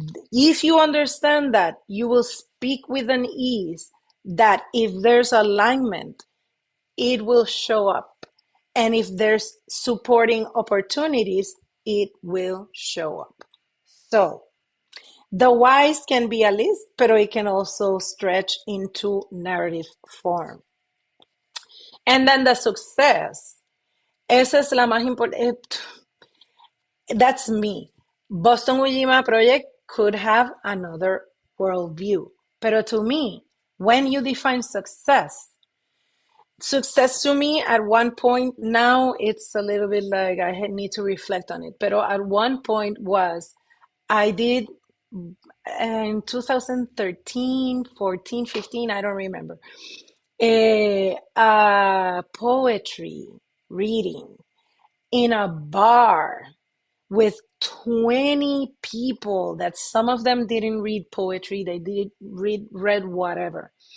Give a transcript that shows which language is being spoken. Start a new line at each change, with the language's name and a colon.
English: If you understand that, you will speak with an ease that if there's alignment, it will show up. And if there's supporting opportunities, it will show up. So the whys can be a list, but it can also stretch into narrative form. And then the success.
Spanish: Esa es la más importante.
English: That's me. Boston Ujima Project could have another worldview.
Spanish: Pero
English: to me, when you define success to me at one point, now it's a little bit like I need to reflect on it. But at one point was, I did in 2013, 14, 15, I don't remember, a poetry reading in a bar with 20 people that some of them didn't read poetry, they did read whatever.